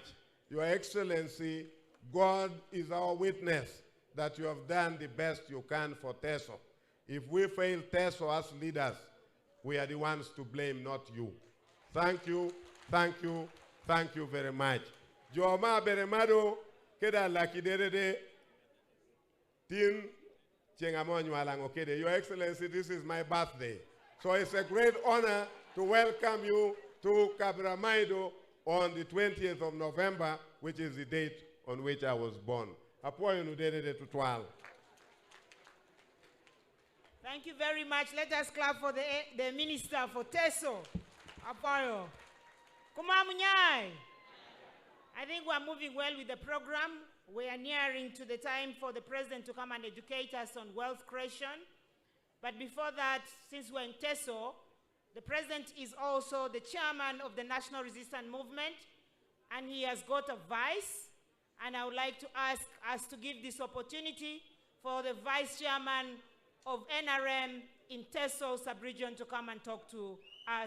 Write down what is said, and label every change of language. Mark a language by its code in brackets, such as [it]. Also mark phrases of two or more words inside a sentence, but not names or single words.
[en] Your Excellency, God is our witness that you have done the best you can for Teso. If we fail Teso as leaders, we are the ones to blame, not you. Thank you, thank you, thank you very much. [kdi] Joma beremado keda lakidere tin chengamonyo alango kede. [en] Your Excellency, this is my birthday. So it's a great honor to welcome you to Kabramaido on the 20th of November, which is the date on which I was born. Thank you very much. Let us clap for the minister for Teso. [kdi] Apoyo. Kumamunyai. [en] I think we're moving well with the program. We are nearing to the time for the president to come and educate us on wealth creation. But before that, since we're in Teso, the president is also the chairman of the National Resistance Movement, and he has got a vice. And I would like to ask us to give this opportunity for the vice chairman of NRM in Teso sub-region to come and talk to us.